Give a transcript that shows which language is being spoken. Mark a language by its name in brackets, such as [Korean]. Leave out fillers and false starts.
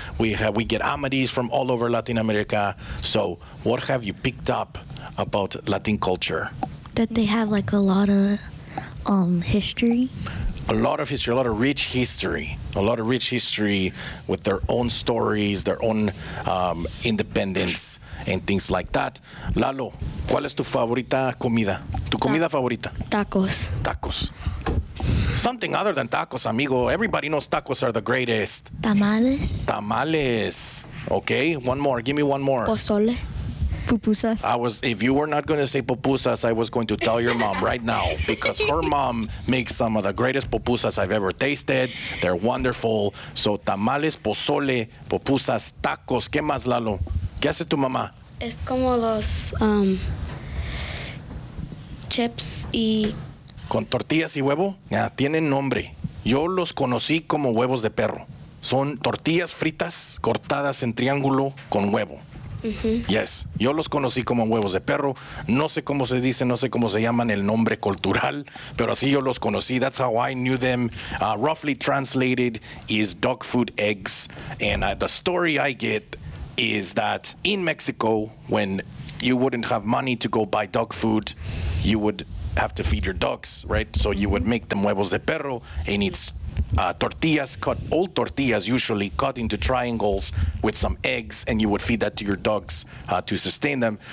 [English] We get Amadis from all over Latin America. So what have you picked up about Latin culture? That they have like a lot of history. A lot of history, a lot of rich history. A lot of rich history with their own stories, their own independence, and things like that. [Spanish] Lalo, ¿cuál es tu favorita comida? ¿Tu comida favorita? Tacos. [English] Tacos. Something other than tacos, amigo. Everybody knows tacos are the greatest. Tamales. Tamales. Okay, one more. Give me one more. Pozole. Pupusas. If you were not going to say pupusas, I was going to tell your mom right now, because her mom makes some of the greatest pupusas I've ever tasted. They're wonderful. So tamales, pozole, pupusas, tacos. [Spanish] ¿Qué más, Lalo? ¿Qué hace tu mamá? Es como los chips y... ¿Con tortillas y huevo? Ya, tienen nombre. Yo los conocí como huevos de perro. Son tortillas fritas cortadas en triángulo con huevo. Uh-huh. Yes, yo los conocí como huevos de perro. No sé cómo se dice, no sé cómo se llaman el nombre cultural, pero así yo los conocí. [English] That's how I knew them. Roughly translated is dog food eggs. And the story I get is that in Mexico, when you wouldn't have money to go buy dog food, you would have to feed your dogs, right? So you would make them [Spanish] huevos de perro, [English] and it's tortillas cut, old tortillas usually cut into triangles with some eggs, and you would feed that to your dogs to sustain them.